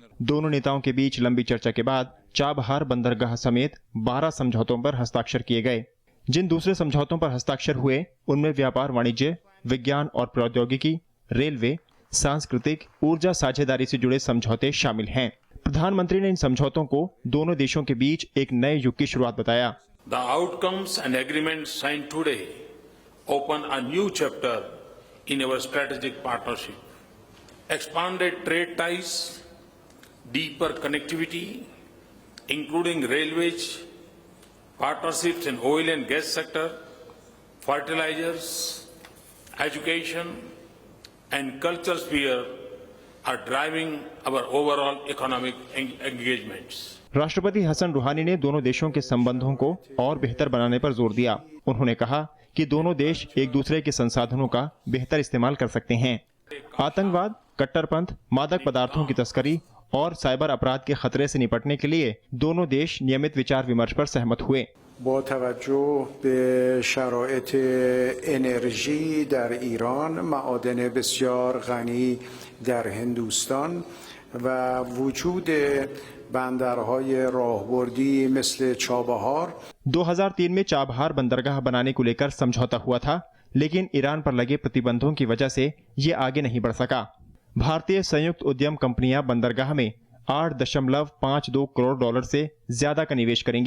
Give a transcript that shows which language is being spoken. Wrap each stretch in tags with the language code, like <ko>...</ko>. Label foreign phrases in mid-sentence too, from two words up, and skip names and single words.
<hi>दोनों नेताओं के बीच लंबी चर्चा के बाद चाबहार बंदरगाह समेत 12 समझौतों पर हस्ताक्षर किए गए। जिन दूसरे समझौतों पर हस्ताक्षर हुए उनमें व्यापार, वाणिज्य, विज्ञान और प्रौद्योगिकी, रेलवे, सांस्कृतिक, ऊर्जा साझेदारी से जुड़े समझौते शामिल हैं। प्रधानमंत्री ने इन समझौतों को दोनों देशों के बीच एक नए युग की शुरुआत बताया।</hi> <en>The outcomes and agreements signed today open a new chapter in our strategic partnership. Expanded trade ties, deeper connectivity, including railways, partnerships in oil and gas sector, fertilizers, education, and culture sphere are driving our overall economic engagements.</en> <hi>राष्ट्रपति हसन रूहानी ने दोनों देशों के संबंधों को और बेहतर बनाने पर जोर दिया। उन्होंने कहा कि दोनों देश एक दूसरे के संसाधनों का बेहतर इस्तेमाल कर सकते हैं। आतंकवाद, कट्टरपंथ, मादक पदार्थों की तस्करी और साइबर अपराध के खतरे से निपटने के लिए दोनों देश नियमित विचार विमर्श पर सहमत हुए।</hi> <fa>با توجه به شرایط انرژی در ایران، معادن بسیار غنی در هندوستان و وجود बंदरهای راهبردی مثل चाबहार</fa> <hi>2003 में चाबहार बंदरगाह बनाने को लेकर समझौता हुआ था, लेकिन ईरान पर लगे प्रतिबंधों की वजह से ये आगे नहीं बढ़ सका। भारतीय संयुक्त उद्यम कंपनियां बंदरगाह में 8.52 करोड़ डॉलर से ज्यादा का निवेश करेंगी।</hi>